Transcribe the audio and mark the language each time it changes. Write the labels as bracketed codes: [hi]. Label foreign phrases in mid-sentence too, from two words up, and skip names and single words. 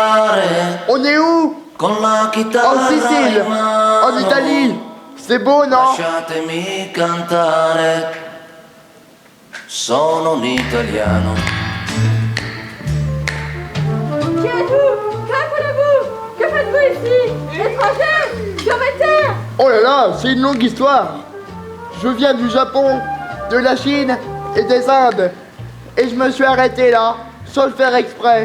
[fr] On est où? En Sicile, en Italie. C'est beau, non? [it] Lasciatemi cantare, sono un italiano. [fr] Qui êtes-vous? Qu'appelez-vous? Que faites-vous ici? Étranger? Sur mes terres? Oh là là, c'est une longue histoire. Je viens du Japon, de la Chine et des Indes. Et je me suis arrêté là, sans le faire exprès.